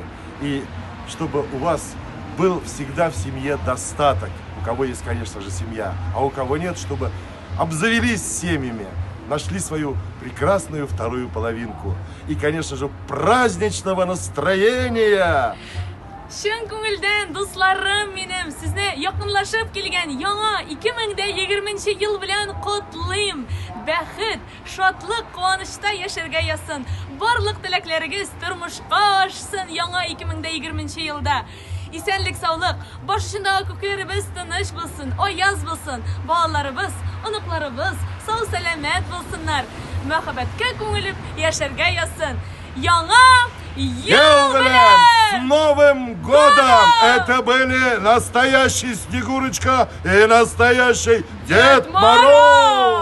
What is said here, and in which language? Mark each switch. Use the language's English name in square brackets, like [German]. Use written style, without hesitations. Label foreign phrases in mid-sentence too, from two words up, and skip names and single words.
[Russian] И чтобы у вас был всегда в семье достаток. У кого есть, конечно же, семья. А у кого нет, чтобы обзавелись семьями. Нашли свою прекрасную вторую половинку. И, конечно же, праздничного настроения! [Tatar] Шын көңілден дусларым менім, сізне якынлашып келген яңа 2020 ел белән котлыйм. Бәхет, шатлык, куанычта яшәргә ясын. Барлык теләкләрегез тормышка ашсын яңа 2020 елда. Исәнлек, саулык, баш очында күкләребез тыныч булсын, аяз булсын, балаларыбыз, оныкларыбыз сау сәламәт булсыннар. Мәхәббәткә күңелеп яшәргә ясын. Яңа ел белән! [Russian] С Новым годом! Это были настоящий Снегурочка и настоящий Дед Мороз!